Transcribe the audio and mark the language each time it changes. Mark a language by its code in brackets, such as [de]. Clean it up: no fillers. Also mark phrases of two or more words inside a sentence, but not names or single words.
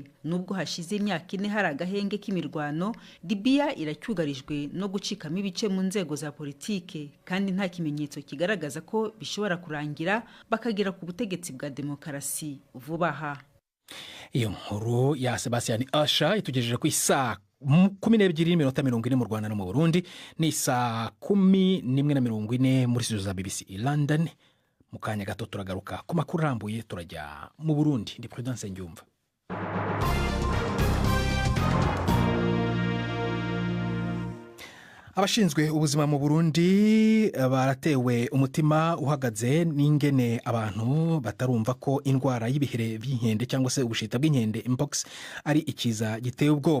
[rw] Nubwo hashize imyaka 4 hari agahenge k'imirwano, Libya iracyugarijwe no gucikamo ibice mu nzego za politike, kandi nta kimenyetso kigaragaza ko bishobora kurangira bakagera ku butegetsi bwa demokarasi vuba aha. Iyo nkuru ya Sebastian Asha itugejeje ku isaa 12:40 mu Rwanda no mu Burundi, ni isaa 11:40 muri studio za BBC i London. Mu kanya gato turagaruka ku makuru arambuye, turajya mu Burundi. [rn] Ndi Prudence Ngiyumva. Abashinzwe ubuzima mu Burundi baratewe umutima uhagaze n'ingene abantu batarumva ko indwara y'ibihere by'inkende cyangwa se ubushita bw'inkende mpox ari ikiza giteye ubwoba.